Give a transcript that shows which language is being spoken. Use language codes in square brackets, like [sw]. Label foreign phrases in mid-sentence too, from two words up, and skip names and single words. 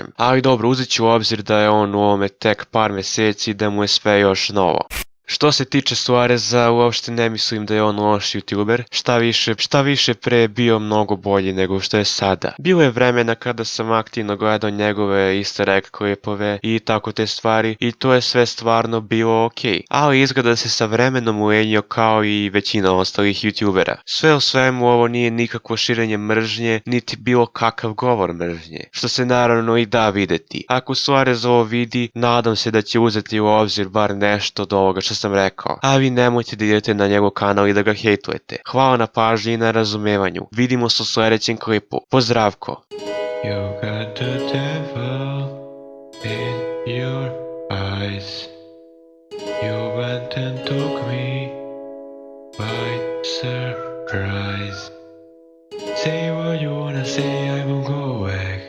[sr] Ali dobro, uzet ću u obzir da je on u ovome tek par mjeseci i da mu je sve još novo. Što se tiče Suareza, uopšte ne mislim da je on loš youtuber, šta više pre je bio mnogo bolji nego što je sada. Bilo je vremena kada sam aktivno gledao njegove [en] easter egg [sr] klipove i tako te stvari i to je sve stvarno bilo okej. Ali izgleda da se sa vremenom ulenio kao i većina ostalih youtubera. Sve u svemu ovo nije nikakvo širenje mržnje, niti bilo kakav govor mržnje, što se naravno i da videti. Ako Suarez ovo vidi, nadam se da će uzeti u obzir bar nešto od ovoga što sam rekao, a vi nemojte da idete na njegov kanal i da ga hejtujete. Hvala na pažnji i na razumevanju. Vidimo se u sljedećem klipu. Pozdravko! [en] You got the devil in your eyes. You went and took me by surprise. Say what you wanna say, I won't go back.